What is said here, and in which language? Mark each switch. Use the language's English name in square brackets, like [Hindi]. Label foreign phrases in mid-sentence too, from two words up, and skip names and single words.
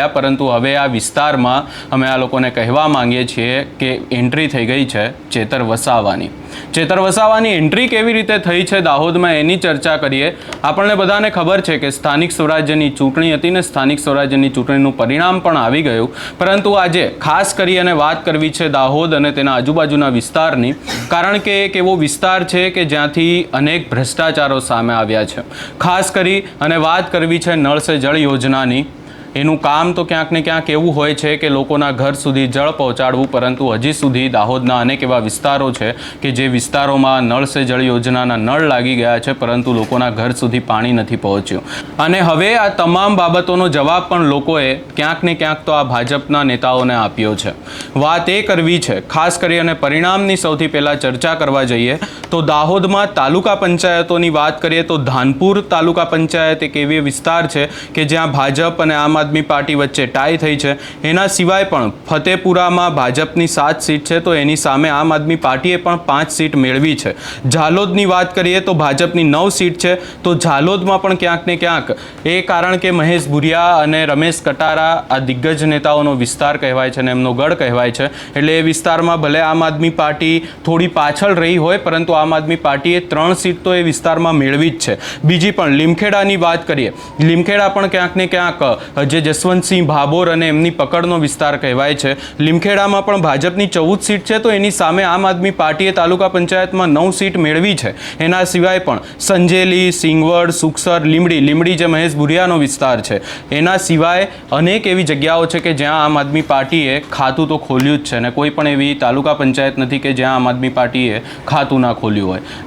[Gujarati] પરંતુ હવે આ વિસ્તારમાં અમે આ લોકોને કહેવા માંગીએ છીએ કે એન્ટ્રી થઈ ગઈ છે ચેતર વસાવાની। ચેતર વસાવાની એન્ટ્રી કેવી રીતે થઈ છે દાહોદમાં એની ચર્ચા કરીએ। આપણે બધાને ખબર છે કે સ્થાનિક સ્વરાજ્યની ચૂંટણી હતી ને સ્થાનિક સ્વરાજ્યની ચૂંટણીનું પરિણામ પણ આવી ગયું। પરંતુ આજે ખાસ કરી અને વાત કરવી છે દાહોદ અને તેના આજુબાજુના વિસ્તારની, કારણ કે એક એવો વિસ્તાર છે કે જ્યાંથી અનેક ભ્રષ્ટાચારો સામે આવ્યા છે। ખાસ કરી અને વાત કરવી છે નળ સે જળ યોજનાની। एનું કામ તો ક્યાંક ને ક્યાંક એવું હોય છે કે લોકોના ઘર સુધી જળ પહોંચાડવું, પરંતુ હજી સુધી દાહોદના અનેક એવા વિસ્તારો છે કે જે વિસ્તારોમાં નળ સે જળ યોજનાના નળ લાગી ગયા છે, પરંતુ લોકોના ઘર સુધી પાણી નથી પહોંચ્યું। અને હવે આ તમામ બાબતોનો જવાબ પણ લોકોએ ક્યાંક ને ક્યાંક તો આ ભાજપના નેતાઓને આપ્યો છે। વાત એ કરવી છે, ખાસ કરી અને પરિણામની સૌથી પહેલાં ચર્ચા કરવા જઈએ તો દાહોદમાં તાલુકા પંચાયતોની વાત કરીએ તો ધાનપુર તાલુકા પંચાયત એક એવી વિસ્તાર છે કે જ્યાં ભાજપ અને આમ આદમી પાર્ટી વચ્ચે ટાઈ થઈ છે। એના સિવાય પણ ફતેપુરામાં ભાજપની 7 સીટ છે તો એની સામે આમ આદમી પાર્ટીએ પણ 5 સીટ મેળવી છે। ઝાલોદની વાત કરીએ તો ભાજપની 9 સીટ છે, તો ઝાલોદમાં પણ ક્યાંક ને ક્યાંક એ કારણ કે મહેશ ભૂરિયા અને રમેશ કટારા આ દિગ્ગજ નેતાઓનો વિસ્તાર કહેવાય છે અને એમનો ગઢ કહેવાય છે। એટલે એ વિસ્તારમાં ભલે આમ આદમી પાર્ટી થોડી પાછળ રહી હોય, પરંતુ આમ આદમી પાર્ટીએ 3 સીટ તો એ વિસ્તારમાં મેળવી જ છે। બીજી પણ લીમખેડાની વાત કરીએ, લીમખેડા પણ ક્યાંક ને ક્યાંક જે જસવંતસિંહ ભાભોર અને એમની પકડનો વિસ્તાર કહેવાય છે। લીમખેડામાં પણ ભાજપની 14 સીટ છે તો એની સામે આમ આદમી પાર્ટીએ તાલુકા પંચાયતમાં 9 સીટ મેળવી છે। એના સિવાય પણ સંજેલી, સિંગવડ, સુખસર, લીમડી જે મહેશ ભુરિયાનો વિસ્તાર છે, એના સિવાય અનેક એવી જગ્યાઓ છે કે જ્યાં આમ આદમી પાર્ટીએ ખાતું તો ખોલ્યું જ છે અને કોઈ પણ એવી તાલુકા પંચાયત નથી કે જ્યાં આમ આદમી પાર્ટીએ ખાતું ના ખોલ્યું હોય।